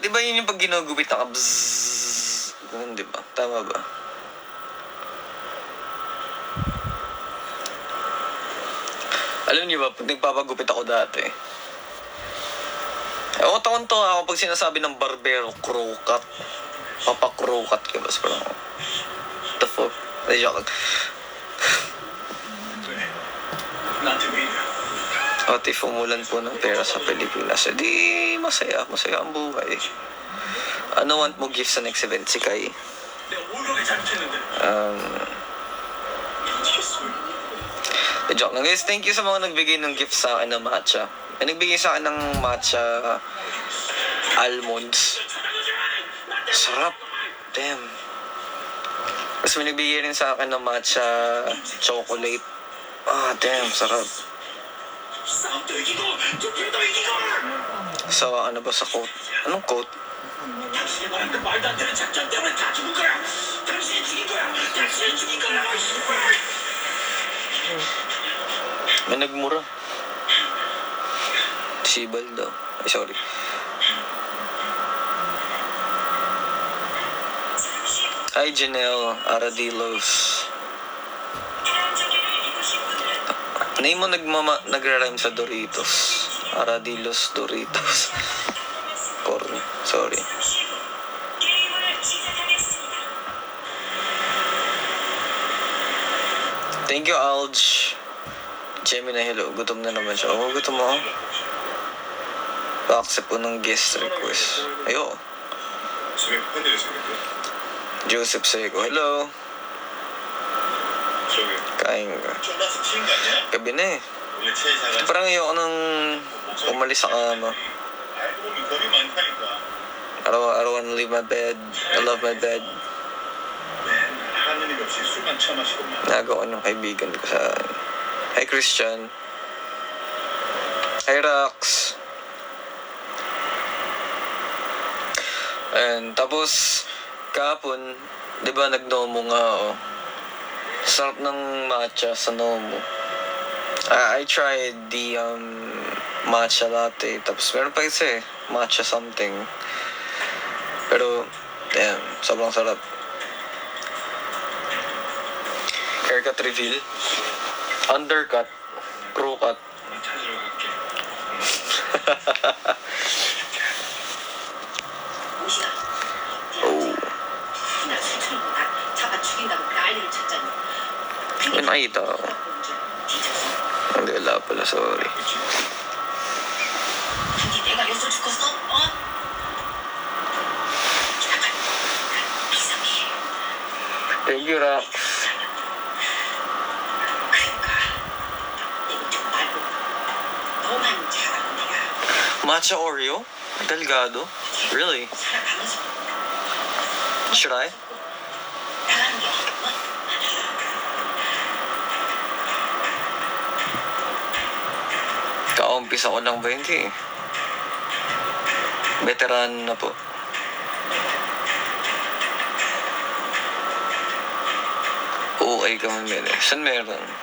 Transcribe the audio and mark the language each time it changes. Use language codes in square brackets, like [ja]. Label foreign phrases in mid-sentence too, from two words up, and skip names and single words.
[tl] Di ba yun yung pag ginugupit na ka bzzz? Ganun, di ba? Tama ba? Alam niyo ba, pag nagpapagupit ako dati, ako taon-tawa ako pag sinasabi ng barbero, [en] crow cut. [tl] Papa- [en] crow cut [tl] ka ba? Parang, [en] the fuck? [tl] Ay, joke. [ko] 왜? 나한테 왜 이래? [tl] At if umulan po ng pera sa Pilipinas, edi masaya ang buhay. Ano want mo gift sa [en] next event? [tl] Si Kai. [ko] 내가 뭘 그렇게 잘못했는데? Mistigesol. [tl] Joke lang guys, [en] thank you [tl] sa mga nagbigay ng gift sa akin ng matcha. May nagbigay sa akin ng [en] matcha almonds. [tl] Sarap. Damn. Tapos may nagbigay rin sa akin ng [en] matcha chocolate. [tl] Ah, damn, sarap. [ko] 싸움도 이기고 투표도 이기고 [tl] So, ano ba sa quote? Anong quote? [ko] 당신이 말한 그 말도 안 되는 작전 때문에 다 죽은 거야. 당신이 죽인 거야. 당신이 죽인 거라고 씨발. [tl] May nagmura. Sibal daw. [en] Ay, sorry. Hi, Janelle Aradilos. [tl] Name mo nagra-rhyme sa Doritos. [en] Aradilos Doritos. Corn. Sorry. Thank you, Alj. [tl] Gemini, hello. Gutom na naman siya. Oh, gutom mo. Pa-accept ko ng guest request. Ayo. [ko] 집에 팬들이 생겼대. [en] Joseph Seco, hello. [ko] 저기 [tl] Kain ka. [ko] 쫄아서 튀는 거 아니야? [tl] Gabi na eh. [ko] 원래 체사가 [tl] Parang ayoko nang umalis sa kama. [ko] 알고 보면 겁이 많다니까. [en] I don't wanna leave my bed. I love my bed. [ko] 맨날 하는 일 없이 술만 처마시고만. [tl] Nagawa ng kaibigan ko sa... [en] Hi, Christian. Hi, Rax. [tl] Ayan, tapos kahapon, di ba nag-Nomo nga ako. Sarap ng matcha sa Nomo. [en] I tried the matcha latte. [tl] Tapos meron pa isa eh, [en] matcha something. [tl] Pero, damn, sobrang sarap. [en] Haircut reveal. Undercut. Crew cut. [ko] 찾으러 갈게. 옷이다. Oh. 그날 술처럼 나 잡아 죽인다고 난리를 쳤잖니. [tl] May nakita ako. [ko] 뒤졌어. [tl] Hindi, wala pala, sorry. [ko] 근데 내가 여기서 죽었어? 어? 잠깐. 비상해. [en] Thank you, Rax. [ko] 그러니까 이쪽 말고 너만 잘하는 내가 [en] Matcha Oreo? Delgado? Really? [ko] 살아가면서 [en] Should I? [ko] 나가는 게 [tl] Kaumpisa ko lang 20 eh. Veteran na po. Okay kami meron. Saan meron?